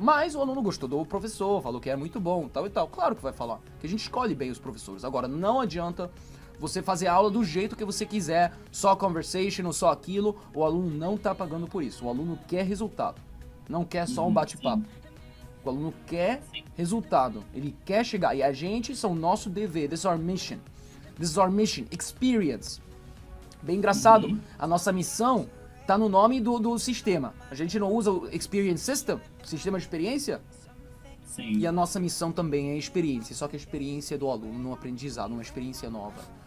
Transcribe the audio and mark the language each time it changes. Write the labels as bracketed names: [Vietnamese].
[Portuguese] Mas o aluno gostou do professor, falou que é muito bom, tal e tal. Claro que vai falar, que a gente escolhe bem os professores. Agora, não adianta você fazer a aula do jeito que você quiser, só conversation ou só aquilo. O aluno não tá pagando por isso. O aluno quer resultado, não quer só um bate-papo. O aluno quer resultado, ele quer chegar. E a gente, são o nosso dever, [English] this is our mission. This is our mission, experience. [Portuguese] Bem engraçado, a nossa missão tá no nome do sistema. A gente não usa o Experience System, sistema de experiência? Sim. E a nossa missão também é experiência, só que a experiência é do aluno, no aprendizado, uma experiência nova.